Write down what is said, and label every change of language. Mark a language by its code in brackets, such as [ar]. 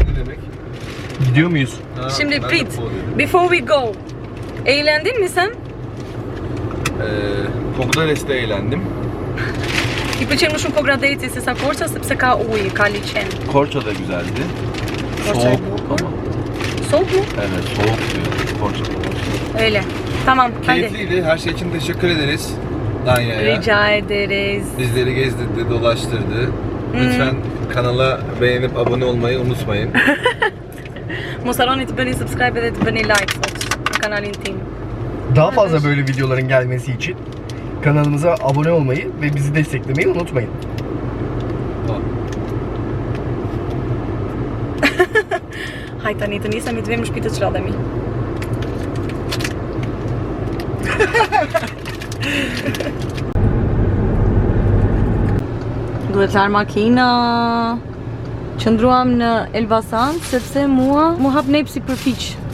[tr] Ne demek? Gidiyor muyuz? Şimdi ben de [sq] prit. [tr] po diyorum. [en] Before we go. [tr] Eğlendin mi sen? Kogdales'te eğlendim. [sq] I pëlqen më shumë Kogradeci se sa Korça sepse ka ujë, ka liçen. [tr] Korça da güzeldi. Korça. Soğuk ama. Soğuk mu? Evet, soğuk diyor Korça'da. Öyle. Tamam, hadi. Keyifliydi. Her şey için teşekkür ederiz. Rica ederiz. Bizleri gezdirdi, dolaştırdı. Lütfen kanala beğenip abone olmayı unutmayın. [sq] Mos harroni të bëni subscribe dhe të bëni like sot në kanalin tim. [tr] Daha fazla böyle videoların gelmesi için kanalımıza abone olmayı ve bizi desteklemeyi unutmayın. [sq] Hajde tani të nisemi të vim në shtëpi të çlodhemi. Duhet të arë makina. Qëndruam në Elbasan sepse mua mu hap nepsi për fiq.